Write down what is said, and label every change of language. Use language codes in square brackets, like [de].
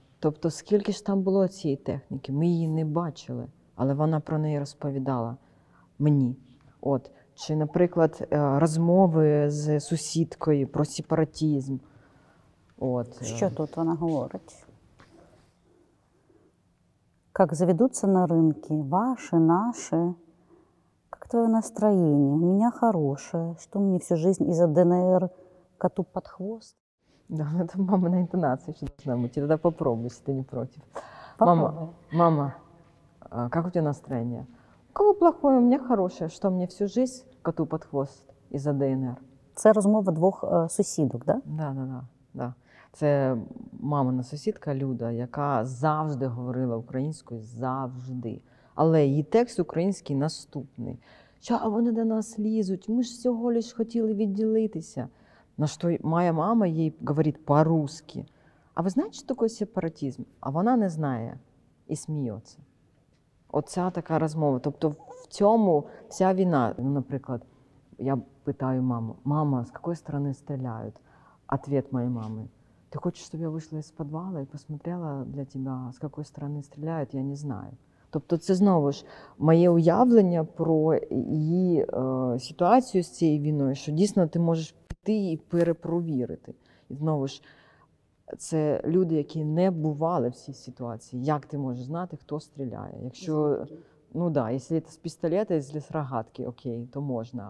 [uk] Тобто, скільки ж там було цієї техніки, ми її не бачили, але вона про неї розповідала мені. От. Чи, наприклад, розмови з сусідкою про сепаратизм. От. Що тут вона говорить? [ru] Как заведутся на рынке ваши, наши, как твое настроение? У меня хорошее. Что мне всю жизнь из-за ДНР коту под хвост? Да, это мамина интонация еще должна быть. И тогда попробуй, если ты не против. Попробуй. Мама, как у тебя настроение? У кого плохое? У меня хорошее. Что мне всю жизнь коту под хвост из-за ДНР? [uk] Це розмова двох сусідок, да? [ru] Да. [uk] Це мамина сусідка Люда, яка завжди говорила українською, завжди. Але її текст український наступний. Що, а вони до нас лізуть, ми ж всього лиш хотіли відділитися. На що моя мама їй говорить по-русски. А ви знаєте, що таке сепаратизм? А вона не знає і сміється. Оця така розмова. Тобто в цьому вся війна. Ну, наприклад, я питаю маму: мама, з якої сторони стріляють? [ru] Ответ моей мамы: ты хочешь, чтобы я вышла из подвала и посмотрела для тебя, с какой стороны стріляють? [uk] Я не знаю. Тобто це знову ж моє уявлення про її ситуацію з цією війною, що дійсно ти можеш піти і перепровірити. І знову ж, це люди, які не бували в цій ситуації. Як ти можеш знати, хто стріляє? Якщо, ну да, якщо це з пістолета, з рогатки, окей, то можна.